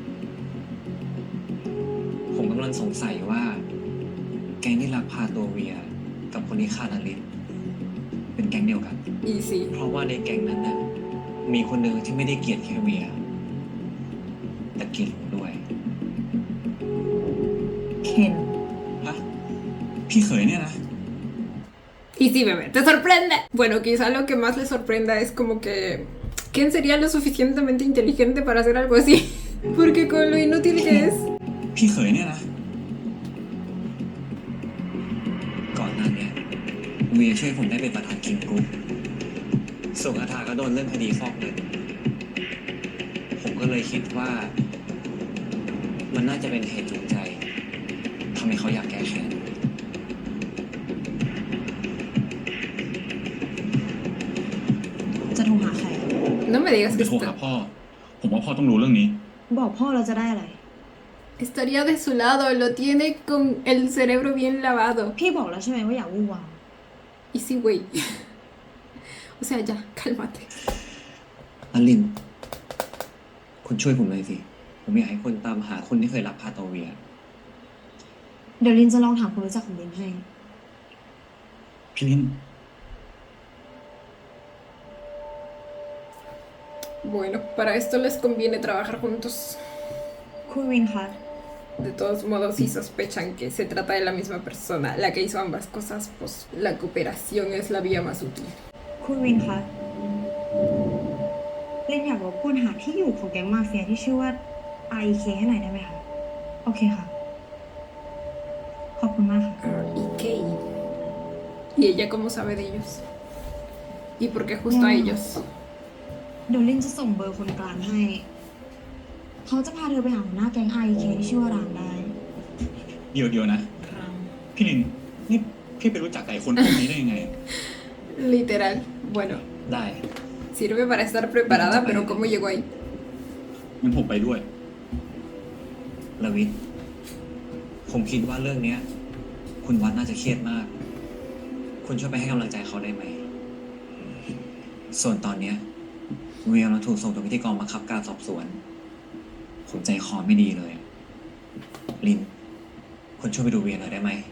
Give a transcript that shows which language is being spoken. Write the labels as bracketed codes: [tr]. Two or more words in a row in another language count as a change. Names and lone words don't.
[th] ผมกำลังสงสัยว่า แก๊งที่ลักพาตัวเวียกับคนที่ฆ่านาริสเป็นแก๊งเดียวกัน Easy. เพราะว่าในแก๊งนั้นน่ะมีคนหนึ่งที่ไม่ได้เกลียดแค่เวียแต่เกลียดผมด้วย เคน ฮะ พี่เขยเนี่ยนะ [es] Y sí, bebé, te sorprende. Bueno, quizá lo que más le sorprenda es como que ¿quién sería lo suficientemente inteligente para hacer algo así? Porque con lo inútil que es. [th] พี่เขยเนี่ยนะ ก่อนหน้าเนี้ยเวียช่วยผมได้เป็นประธานคิงกรุ๊ปส่วนคาถาก็โดนเรื่องคดีฟอกเงินผมก็เลยคิดว่า มันน่าจะเป็นเหตุจูงใจทำให้เขาอยากแก้แค้น จะโทรหาใคร [es] No me digas [th] จะ [es] que [th] โทรหาพ่อ ผมว่าพ่อต้องรู้เรื่องนี้ บอกพ่อเราจะได้อะไร [es] estaría de su lado, lo tiene con el cerebro bien lavado. [th] พี่บอกแล้วใช่ไหมว่าอย่าวู่วาม [es] Y sí, güey. O sea, ya, cálmate. [th] อลิน คุณช่วยผมเลยสิ ผมอยากให้คนตามหาคนที่เคยลักพาตัวเวีย เดี๋ยวลินจะลองถามคนรู้จักของลินให้ พี่ลิน [es] Bueno, para esto les conviene trabajar juntos. [th] คุณวินคะ [es] De todos modos, si sospechan que se trata de la misma persona, la que hizo ambas cosas, pues la cooperación es la vía más útil. [th] คุณวินคะลินอยากรบกวนหาที่อยู่ของแก๊งมาเฟียที่ชื่อว่า REK ให้หน่อยได้ไหมคะ โอเคค่ะ ขอบคุณมากค่ะ [es] ¿Y qué? ¿Y ella cómo sabe de ellos? ¿Y por qué justo a ellos? [th] เดี๋ยวลินจะส่งเบอร์คนกลางให้ เขาจะพาเธอไปหาหัวหน้าแก๊ง REK ที่ชื่อว่ารางได้ เดี๋ยวนะ พี่ลิน นี่พี่ไปรู้จักกับไอ้คนพวกนี้ได้ยังไง [es] Literal. Bueno, [th] ได้ [es] sirve para estar preparada, pero ¿cómo llegó ahí? [th] งั้นผมไปด้วย ลวิทผมคิดว่าเรื่องเนี้ย คุณวัดน่าจะเครียดมาก คุณช่วยไปให้กำลังใจเขาได้ไหม ส่วนตอนเนี้ยเวียเราถูกส่งตัวไปที่กองบังคับการสอบสวน ผมใจคอไม่ดีเลย ลิน คุณช่วยไปดูเวียหน่อยได้ไหม